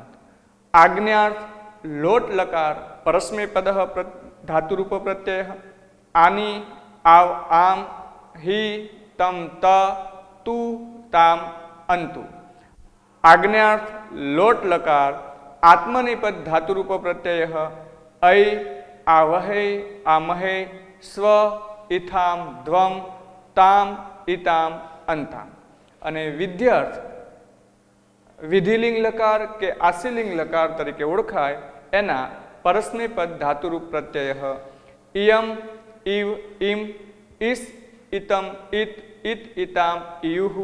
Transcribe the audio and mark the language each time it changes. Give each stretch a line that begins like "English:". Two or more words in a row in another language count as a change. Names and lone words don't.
Gujarati: આજ્ઞાર્થ લોટ લકાર પરસ્મૈપદ ધાતુરૂપ પ્રત્યય
Sanskrit: आनि, आव, आम, हि, तम, त, तु, ताम, अंतु.
Gujarati: આજ્ઞાર્થ લોટ લકાર આત્મનેપદ ધાતુરૂપ પ્રત્યય
Sanskrit: ऐ, आवहे, आमहे, स्व, इथाम, ध्वम, ताम, इताम, अंताम.
Gujarati: અને વિધ્યર્થ વિધિલિંગ લકાર કે આશીલિંગ લકાર તરીકે ઓળખાય એના પરસ્મૈપદ ધાતુરૂપ પ્રત્યય
Sanskrit: इयम, इव, इम, इस, इतम, इत, इत, इताम, इयुः.